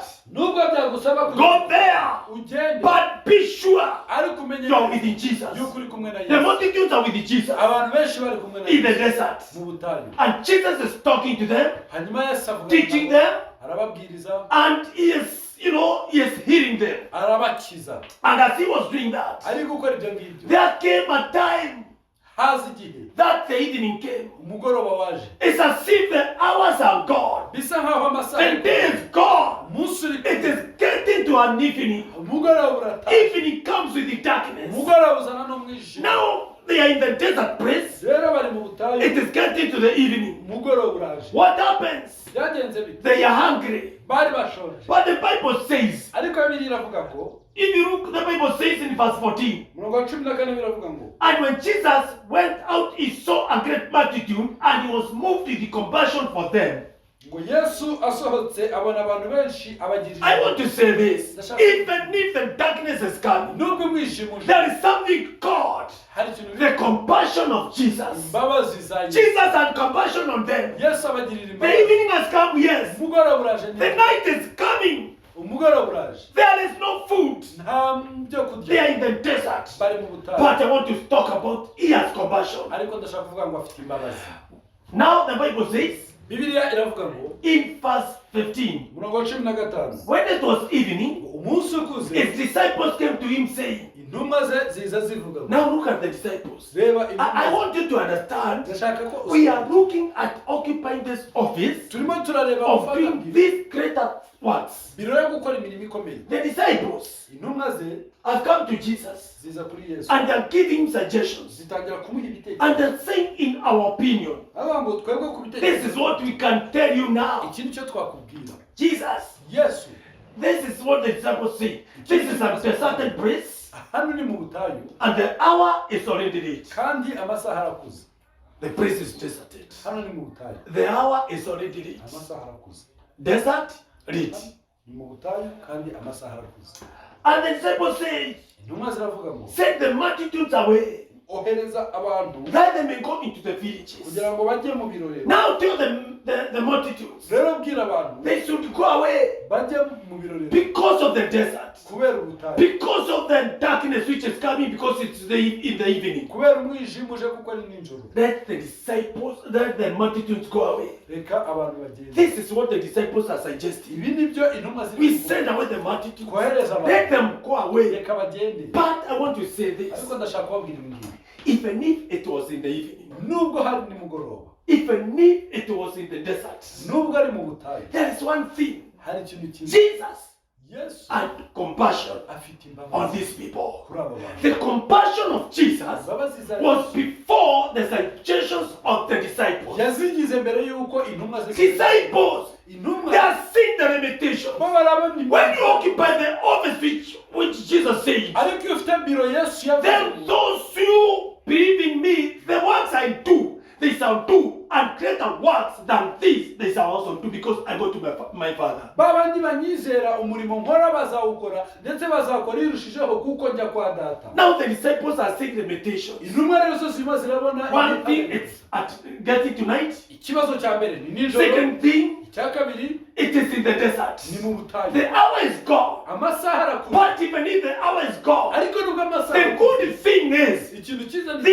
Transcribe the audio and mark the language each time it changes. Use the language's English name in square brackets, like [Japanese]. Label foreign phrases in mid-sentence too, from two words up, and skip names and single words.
[Kinyarwanda] nubwo byagusaba [English] go there. [Kinyarwanda] ugende [English] But be sure [Kinyarwanda] ariko umenye [English] you are with Jesus. [Kinyarwanda] yuko uri kumwe na [English] The [Kinyarwanda] Yesu [English] multitudes are with Jesus [Kinyarwanda] abantu benshi bari kumwe na [English] in the [Kinyarwanda] Yesu [English] desert. [Kinyarwanda] mu butayu [English] And Jesus is talking to them, [Kinyarwanda] hanyuma Yesu avuga [English] teaching [Kinyarwanda] nabo, [English] them, [Kinyarwanda] arababwiriza [English] and he is he is healing them. [Kinyarwanda] arabakiza. [English] And as he was doing that, [Kinyarwanda] Ari gukora ibyo ngibyo, [English] there came a time [Kinyarwanda] haza igihe [English] that the evening came. [Kinyarwanda] umugoroba waje, [English] It's as if the hours are gone. [Kinyarwanda] bisa nkaho amasaha [English] The day is gone. [Kinyarwanda] umunsi uri [English] It is getting to an evening. [Kinyarwanda] umugoroba urataha, [English] Evening comes with the darkness. [Kinyarwanda] umugoroba uzana n'umwijima. [English] Now they are in the desert place. [Kinyarwanda] Rero bari mu butayu, [English] It is getting to the evening. [Kinyarwanda] umugoroba uraje. [English] What happens? [Kinyarwanda] Byagenze bite? [English] They are hungry. [Kinyarwanda] Bari bashonje, [English] But the Bible says, [Kinyarwanda] ariko Bibiliya iravuga ko, [English] if you look, the Bible says in verse 14, [Kinyarwanda] umurongo wa 14 biravuga ngo, [English] and when Jesus went out, he saw a great multitude, and he was moved with the compassion for them. [Kinyarwanda] ngo Yesu asohotse abona abantu benshi abagirira. [English] I want to say this. Even if the darkness is coming, [Kinyarwanda] Nubwo umwijima uje, [English] there is something called [Kinyarwanda] hari ikintu [English] the compassion of Jesus. [Kinyarwanda] imbabazi za Yesu. [English] Jesus had compassion on them. [Kinyarwanda] Yesu abagirira [English] The [Kinyarwanda] imbabazi. [English] evening has come, yes. [Kinyarwanda] Umugoroba uraje [English] The [Kinyarwanda] neza. [English] night is coming. [Kinyarwanda] Umugoroba uraje. [English] There is no food. [Kinyarwanda] Nta byo [English] They are [Kinyarwanda] kurya. [English] in the desert. [Kinyarwanda] Bari mu butayu. [English] But I want to talk about he has compassion. [Kinyarwanda] Ariko ndashaka kuvuga ngo afite imbabazi. [English] Now the Bible says [Kinyarwanda] Bibiliya iravuga ngo, [English] in verse 15, [Kinyarwanda] umurongo wa 15, [English] when it was evening, [Kinyarwanda] umunsi ukuze, [English] his disciples came to him saying, [Kinyarwanda] intumwa ze ziza zivuga ngo, [English] now look at the disciples. [Kinyarwanda] reba [English] I [Kinyarwanda] intumwa. [English] want you to understand, [Kinyarwanda] Ndashaka ko [English] we are looking at occupying this office [Kinyarwanda] turimo turareba [English] of [Kinyarwanda] gufata [English] doing [Kinyarwanda] biro. [English] these greater works. [Kinyarwanda] Biro yo gukora imirimo ikomeye. [English] The disciples [Kinyarwanda] Intumwa ze [English] have come to Jesus [Kinyarwanda] ziza kuri Yesu. [English] and they are giving suggestions. [Kinyarwanda] Zitangira kumuha ibitekerezo. [English] And they're saying, in our opinion, [Kinyarwanda] Avuga ngo twebwe ku [English] this [Kinyarwanda] bitekerezo. [English] is what we can tell you now. [Kinyarwanda] Iki nicyo twakubwira. [English] Jesus, [Kinyarwanda] Yesu, [English] this is what the disciples say. This is a certain place, [Kinyarwanda] hano ni mu butayu [English] and the hour is already late. [Kinyarwanda] kandi amasaha arakuze. [English] The place is deserted. [Kinyarwanda] Hano ni mu butayu. [English] The hour is already late. [Kinyarwanda] Amasaha arakuze. [English] Desert, late. [Kinyarwanda] Ni mu butayu kandi amasaha arakuze. [English] And the disciples say, [Kinyarwanda] Intumwa ziravuga ngo, [English] send the multitudes away, [Kinyarwanda] ohereza abantu [English] that they may go into the villages. [Kinyarwanda] kugira ngo bajye mu birorero. [English] Now tell the multitudes, [Kinyarwanda] Rero bwira abantu [English] they should go away [Kinyarwanda] bajye mu birorero [English] because of the desert, [Kinyarwanda] kubera ubutayu. [English] because of the darkness which is coming, because it's in the evening. [Kinyarwanda] Kubera umwijima uje kuko ari nijoro. [English] Let the disciples, let the multitudes go away. [Kinyarwanda] Reka abantu bagende. [English] This is what the disciples are suggesting. [Kinyarwanda] Ibi nibyo intumwa [English] We [Kinyarwanda] ziravuga. [English] send away the multitudes. [Kinyarwanda] Kohereza abantu. [English] Let them go away. [Kinyarwanda] Reka bagende. [English] But I want to say this. [Kinyarwanda] Ariko ndashaka kubabwira ibi ngibi. [English] Even if it was in the evening, [Kinyarwanda] Nubwo hari nimugoroba, [English] even if it was in the desert, [Kinyarwanda] nubwo ari mu butayu, [English] there is one thing. [Kinyarwanda] hari ikintu kimwe. [English] Jesus [Kinyarwanda] Yesu [English] had compassion [Kinyarwanda] afite [English] on [Kinyarwanda] imbabazi [English] these people. [Kinyarwanda] kuri abo bantu. [English] The compassion of Jesus [Kinyarwanda] Imbabazi za [English] was before the suggestions of the disciples. [Kinyarwanda] yazigize mbere yuko intumwa [English] Disciples, [Kinyarwanda] intumwa [English] they are seeing the limitations. [Kinyarwanda] bo barabona [English] When you occupy the office which Jesus said, [Kinyarwanda] ariko iyo ufite biro Yesu [English] then [Kinyarwanda] yavuze [English] those who believe in me, the works I do, they shall do, and greater works than these they shall also do, because I go to my Father. [Kinyarwanda] babandi banyizera umurimo nkora bazawukora ndetse bazakora irushijeho kuko njya kwa data. [English] Now the disciples are seeing limitations. [Kinyarwanda] Intumwa rero zo zirimo zirabona [English] One thing is at getting tonight. [Kinyarwanda] ikibazo cya mbere ni nijoro. [English] Second thing, [Kinyarwanda] Icya kabiri [English] it is in the desert. [Kinyarwanda] ni mu butayu. [English] The hour is gone. [Kinyarwanda] Amasaha arakuze. [English] But even if the hour is gone, [Kinyarwanda] Ariko nubwo amasaha [English] the good thing is [Kinyarwanda] ikintu cyiza ni